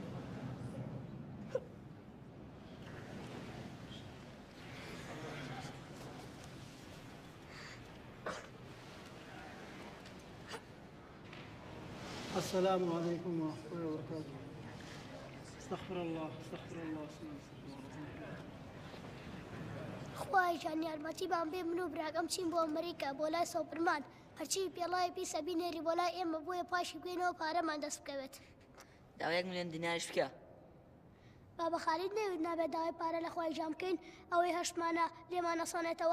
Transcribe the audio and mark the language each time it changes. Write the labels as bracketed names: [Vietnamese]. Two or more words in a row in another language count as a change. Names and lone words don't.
[Arabic] السلام عليكم ورحمة الله وبركاته. استغفر الله استغفر الله [Central Kurdish] خوای جان یارمەتیمان بێ من و براکەم چین بۆ ئەمریکا بۆ لای سۆپرمان هەرچی پێڵای پیسە بینێری بۆ لای ئێمە بۆیە پاشی بگوێنەوە پارەمان دەست بکەوێت. داوا 1 ملیۆن دیناریش بکە. بابە خالید نەوێت نابێت داوای پارە لە خوای جام بکەین ئەوەی هەشتمانە لێمانە سۆنێتەوە.